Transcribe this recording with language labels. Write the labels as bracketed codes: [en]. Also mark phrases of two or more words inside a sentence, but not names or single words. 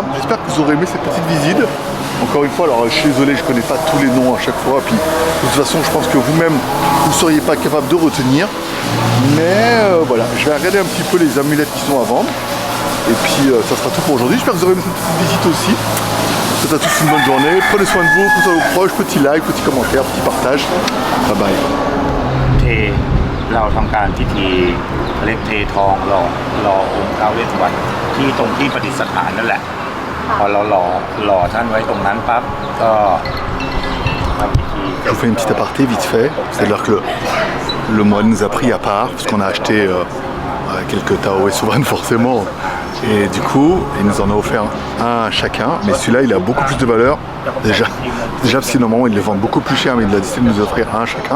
[fr] J'espère que vous aurez aimé cette petite visite. Encore une fois, alors je suis désolé, je connais pas tous les noms à chaque fois, puis de toute façon je pense que vous-même vous ne seriez pas capable de retenir. Mais voilà, je vais regarder un petit peu les amulettes qui sont à vendre. Et puis ça sera tout pour aujourd'hui. J'espère que vous aurez aimé cette petite visite aussi. Je vous souhaite à tous une bonne journée. Prenez soin de vous, prenez soin de vos proches, petit like, petit commentaire, petit partage. [en] Bye bye. [th] เราทำการพิธีเล็กเททองหล่อองค์ท้าวเวสสุวรรณที่ตรงที่ประดิษฐานนั่นแหละพอเราหล่อท่านไว้ตรงนั้นปั๊บก็ทำพิธี [fr] Je vous fais une petite aparté vite fait. C'est-à-dire que le moine nous a pris à part parce qu'on a acheté quelques Tao et Souverain forcément. Et du coup, il nous en a offert un chacun. Mais celui-là, il a beaucoup plus de valeur. Déjà parce que normalement, ils les vendent beaucoup plus cher, mais il a décidé de nous offrir un chacun.